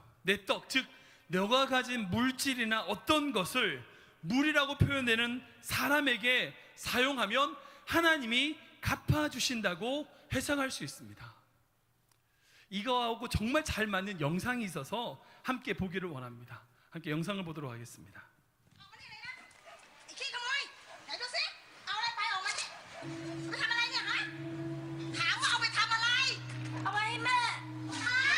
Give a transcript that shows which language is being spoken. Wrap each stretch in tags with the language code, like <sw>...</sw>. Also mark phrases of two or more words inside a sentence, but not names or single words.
<ko>내 떡, 즉 너가 가진 물질이나 어떤 것을 물이라고 표현되는 사람에게 사용하면 하나님이 갚아주신다고 해석할 수 있습니다. 이거하고 정말 잘 맞는 영상이 있어서 함께 보기를 원합니다. 함께 영상을 보도록 하겠습니다.</ko> <th>ไอ้ขี้ขโมยไหนดูสิเอาอะไรไปออกมาสิไปทำอะไรเนี่ยฮะถามว่าเอาไปทำอะไร เอาไปให้แม่ฮะ</th>